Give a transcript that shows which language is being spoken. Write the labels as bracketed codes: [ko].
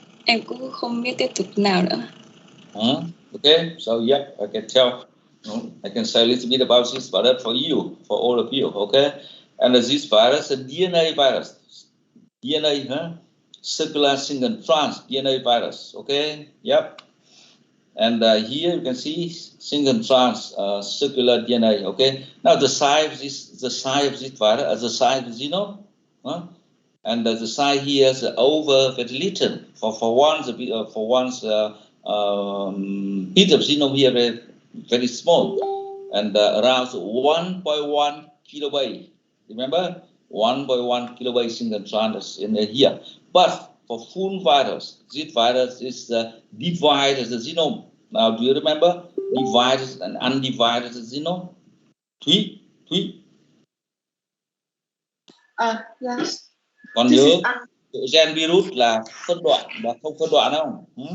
[vi] Em cũng không biết tiếp tục nào nữa. [en] Okay, so yep, I can tell. I can say a little bit about this virus for you, for all of you, okay? And this virus, a DNA virus. DNA, circular single trans DNA virus, okay? Yep. And here you can see single trans circular DNA, okay? Now the size of this virus, the size of genome, and the size here is over very little. For one bit of genome here very small, and around 1.1 kilobyte. Remember, 1.1 kilobyte single trans in here. But for full virus, this virus is divided the genome. Now, do you remember divided and undivided genome? Thúy. Yes. [vi] Còn nhớ gen virus là phân đoạn và không phân đoạn không?